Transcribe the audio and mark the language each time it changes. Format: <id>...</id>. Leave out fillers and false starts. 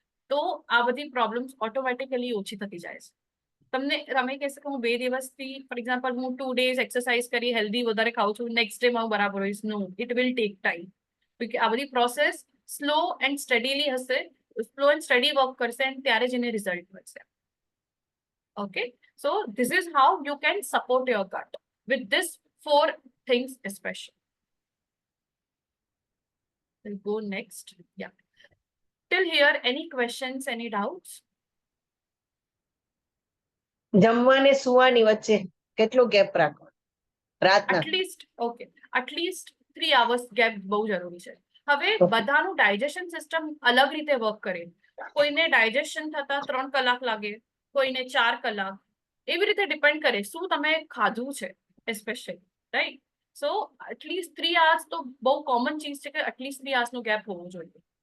<gu>તો આ બધી પ્રોબ્લેમ્સ ઓટોમેટિકલી ઓછી થતી જાય છે. તમે કહેશો કે હું 2 દિવસથી,</gu> <en>for example</en> <gu>હું 2 ડેઝ એક્સરસાઇઝ કરી, હેલ્ધી વધારે ખાઉં છું, નેક્સ્ટ ડે માં બરાબર હોઈશ.</gu> <en>No, it will take time.</en> <gu>આ બધી પ્રોસેસ</gu> <en>slow and steadily</en> <gu>હશે,</gu> <en>slow and study</en> <gu>વર્ક કરશે, એન્ડ ત્યારે જ એને રિઝલ્ટ મળશે.</gu> <en>Okay, so this is how you can support your gut with this 4 things especially. We'll go next. Yeah. Till here, any questions, any doubts?</en> <gu>જમવાને સુવાની વચ્ચે કેટલો gap રાખવો રાતના?</gu> <en>at least 3 hours gap</en> <gu>બહુ જરૂરી છે. હવે બધાનું ડાયજેશન સિસ્ટમ અલગ રીતે વર્ક કરે. કોઈને ડાયજેશન થતા 3 કલાક લાગે, કોઈને 4 કલાક, એવી રીતે ડિપેન્ડ કરે શું તમે ખાધું છે એસ્પેશિયલી, રાઈટ? સો એટલીસ્ટ 3 hours તો બહુ કોમન ચીજ છે કે એટલીસ્ટ 3 hours નો ગેપ હોવો જોઈએ.</gu>